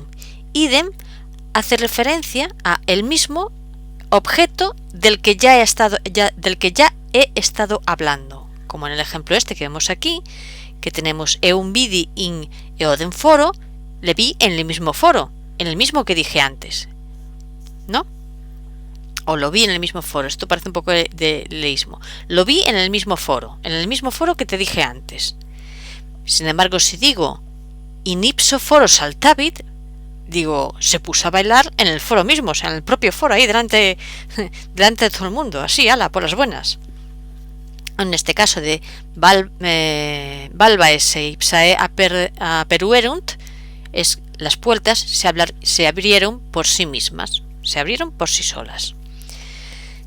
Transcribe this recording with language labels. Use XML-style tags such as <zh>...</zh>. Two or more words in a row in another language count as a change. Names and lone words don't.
<es>Idem hace referencia a el mismo objeto del que ya he estado hablando, como en el ejemplo este que vemos aquí, que tenemos</es> <la>eum vidi in eodem foro,</la> <es>le vi en el mismo foro, en el mismo que dije antes, ¿no? O lo vi en el mismo foro, esto parece un poco de leísmo. Lo vi en el mismo foro que te dije antes. Sin embargo, si digo</es> <la>in ipso foro saltavit,</la> <es>digo, se puso a bailar en el foro mismo, o sea, en el propio foro, ahí delante de todo el mundo, así, ala, por las buenas. En este caso de</es> <la>Balbae se ipsae aperuerunt,</la> <es>es las puertas se abrieron por sí mismas, se abrieron por sí solas.</es>